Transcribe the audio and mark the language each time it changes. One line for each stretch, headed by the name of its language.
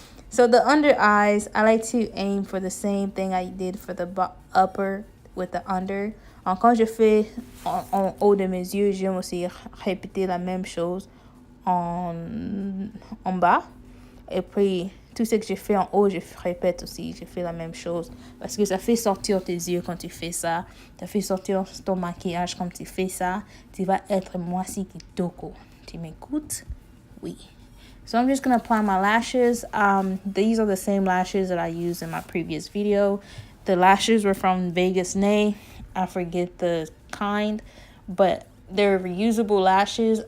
English: So the under eyes, I like to aim for the same thing I did for the upper with the under.
French: Quand je fais en haut de mes yeux, j'aime aussi répéter la même chose en bas. Et puis, tout ce que j'ai fait en haut, je répète aussi. Je fais la même chose. Parce que ça fait sortir tes yeux quand tu fais ça. Ça fait sortir ton maquillage quand tu fais ça. Tu vas être moisi kitoko. Tu m'écoutes? Oui.
English: So I'm just going to apply my lashes. These are the same lashes that I used in my previous video. The lashes were from Vegas Nay. I forget the kind, but they're reusable lashes.